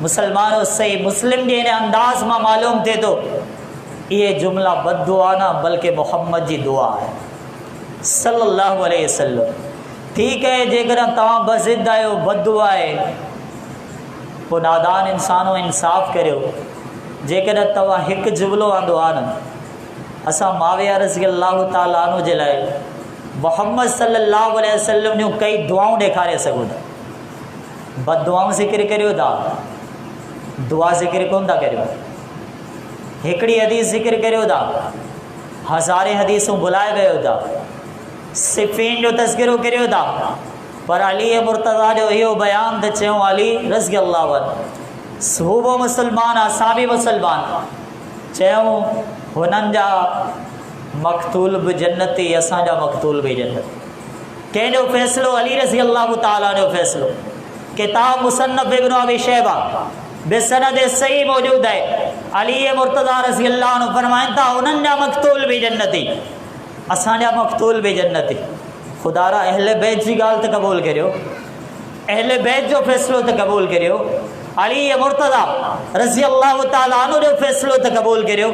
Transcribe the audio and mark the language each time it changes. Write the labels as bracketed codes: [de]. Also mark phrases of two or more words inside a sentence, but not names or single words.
[sd] मुसलमानो सही मुस्लिम जे इन अंदाज़ मां मालूम थिए थो इहे जुमिला बददुआ न बल्कि मुहम्मद जी दुआ आहे [ar] صلى الله عليه وسلم. [sd] ठीकु आहे, जेकॾहिं तव्हां बज़िद आहियो, बददुआ आहे, पोइ नादान इंसानो इंसाफ़ करियो। जेकॾहिं तव्हां हिकु जुमिलो आंदो आहे न, असां माविया [ar] رضي الله تعالى عنه [sd] जे लाइ मुहम्मद [ar] صلى الله عليه وسلم [sd] जूं कई दुआऊं ॾेखारे सघूं था। बददुआऊं ज़िक्र करियो था, दुआ ज़िक्र कोन था करियो। हिकिड़ी हदीस ज़िक्र करियो था, हज़ारे हदीसूं भुलाए वियो था। सिफ़ीन जो तज़किरो करियो था, पर अली मुर्तज़ा जो इहो बयानु त चयूं अली [ar] رضي الله عنه [sd] हू मुसलमान, असां बि मुसलमान, चयूं हुननि जा मक़तूल बि जन्नती, असांजा मक़तूल बि जन्नती। कंहिंजो फ़ैसिलो अली [ar] رضي الله تعالى [sd] जो फ़ैसिलो, [ur] किताब मुसन्नफ़ इब्न अबी शैबा बेसनद सही मौजूद है। [sd] अली मुर्तज़ा [ar] رضي الله عنه [sd] फरमाइनि था, उन्हनि जा मक़तूल बि जन्नती, असांजा मक़तूल बि जन्नती। ख़ुदारा अहले बैत जी ॻाल्हि त क़बूल करियो, अहले बैत जो फ़ैसिलो त क़बूल करियो, अली मुर्तज़ा [ar] رضي الله تعالى عنه [sd] जो फ़ैसिलो त क़बूल करियो।